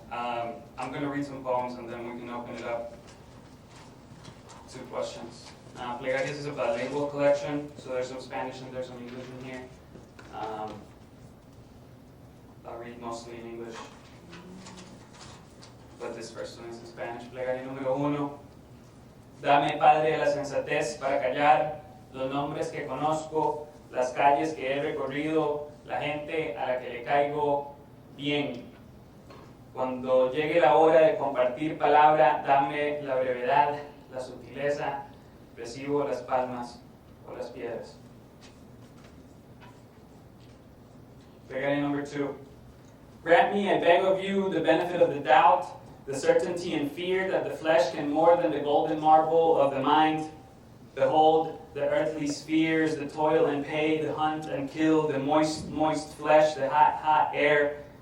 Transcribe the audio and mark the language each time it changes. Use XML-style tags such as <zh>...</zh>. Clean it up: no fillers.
<en>I'm going to read some poems and then we can open it up to questions. Plegarias is a bilingual collection, so there's some Spanish and there's some English in here. I'll read mostly in English, but this first one is in Spanish.</en> <es>Plegaria número 1. Dame, Padre, la sensatez para callar los nombres que conozco, las calles que he recorrido, la gente a la que le caigo bien. Cuando llegue la hora de compartir palabra, dame la brevedad, la sutileza, recibo las palmas o las piedras.</es> <en>Plegaria number 2. Grant me, I beg of you, the benefit of the doubt, the certainty and fear that the flesh can more than the golden marble of the mind. Behold, the earthly spheres, the toil and pay, the hunt and kill, the moist flesh, the hot air.</en>